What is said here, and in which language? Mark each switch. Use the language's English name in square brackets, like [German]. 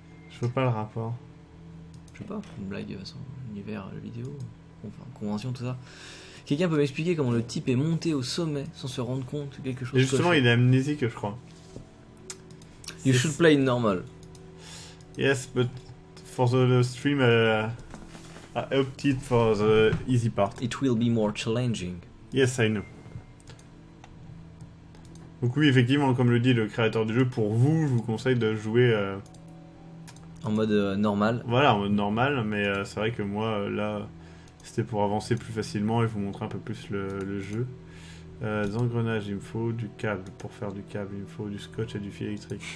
[French] Je vois pas le rapport. Je sais pas, une blague sur l'univers, la vidéo, enfin, convention, tout ça. Quelqu'un peut m'expliquer comment le type est monté au sommet sans se rendre compte que quelque chose Et justement, cloche? il est amnésique, je crois. [English] You should play normal. Yes, but for the stream, I opted for the easy part. It will be more challenging. Yes, I know. [French] Donc oui, effectivement, comme le dit le créateur du jeu, pour vous, je vous conseille de jouer... En mode normal. Voilà, en mode normal, mais c'est vrai que moi, là, c'était pour avancer plus facilement et vous montrer un peu plus le jeu. Des engrenages, il me faut du câble. Pour faire du câble, il me faut du scotch et du fil électrique.